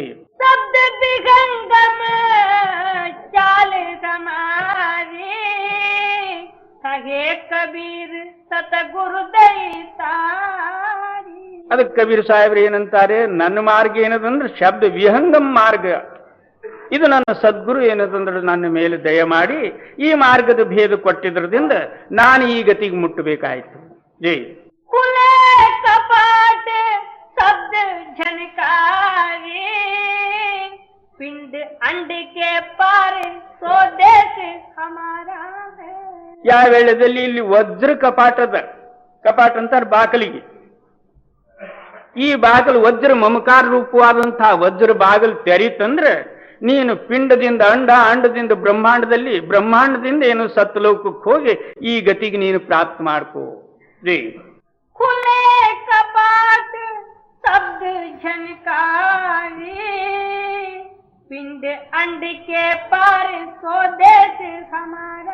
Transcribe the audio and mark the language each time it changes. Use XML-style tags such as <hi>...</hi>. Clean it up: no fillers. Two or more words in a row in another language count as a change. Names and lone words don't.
<hi>शब्द विहंगम चाल समारी, कहे कबीर सतगुरु दैतारी.</hi> <kn>ಅದಕ್ಕೆ ಕಬೀರ್ ಸಾಹೇಬರು ಏನಂತಾರೆ, ನನ್ನ ಮಾರ್ಗ ಏನದಂದ್ರೆ ಶಬ್ದ ವಿಹಂಗಂ ಮಾರ್ಗ. ಇದು ನನ್ನ ಸದ್ಗುರು ಏನದಂದ್ರೆ ನನ್ನ ಮೇಲೆ ದಯಮಾಡಿ ಈ ಮಾರ್ಗದ ಭೇದ ಕೊಟ್ಟಿದ್ರದಿಂದ ನಾನು ಈ ಗತಿಗೆ ಮುಟ್ಟಬೇಕಾಯ್ತು. ಜೈ.</kn> <hi>खुले कपाट शब्द झनकारी, पिंड अंड के पार स्वदेश हमारा है.</hi> <kn>ಯಾವ ವೇಳೆದಲ್ಲಿ ಇಲ್ಲಿ ವಜ್ರ ಕಪಾಟದ ಕಪಾಟ ಅಂತಾರೆ ಬಾಕಲಿಗೆ. ಈ ಬಾಗಿಲು ವಜ್ರ ಮಮಕಾರ ರೂಪವಾದಂತಹ ವಜ್ರ ಬಾಗಿಲು ತೆರೀತಂದ್ರೆ ನೀನು ಪಿಂಡದಿಂದ ಅಂಡ, ಅಂಡದಿಂದ ಬ್ರಹ್ಮಾಂಡದಲ್ಲಿ, ಬ್ರಹ್ಮಾಂಡದಿಂದ ಏನು ಸತ್ಲೋಕಕ್ಕೆ ಹೋಗಿ ಈ ಗತಿಗೆ ನೀನು ಪ್ರಾಪ್ತ ಮಾಡ್ಕೋ. ಜೈ.</kn> <hi>खुले कपाट शब्द झनकारी, पिंड अंड के पार स्वदेश हमारा</hi>